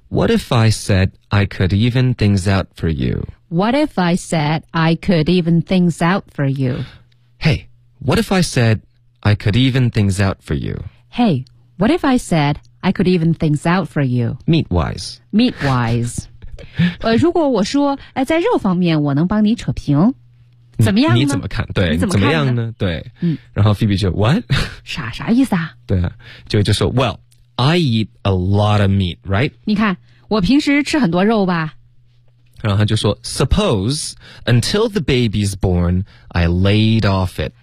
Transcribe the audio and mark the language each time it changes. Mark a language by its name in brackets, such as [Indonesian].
[English] What if I said I could even things out for you， What if I said I could even things out for you， HeyWhat if I said I could even things out for you? Hey, what if I said I could even things out for you? Meat wise. Meat wise. [Chinese] 如果我说，在肉方面我能帮你扯平，怎么样呢？你怎么看？对，你怎么样呢？对，然后 Phoebe 就 What？啥意思啊？对啊，就说 [English] Well, I eat a lot of meat, right? [Chinese] 你看，我平时吃很多肉吧。然后他就说 [English] Suppose until the baby's born, I laid off it.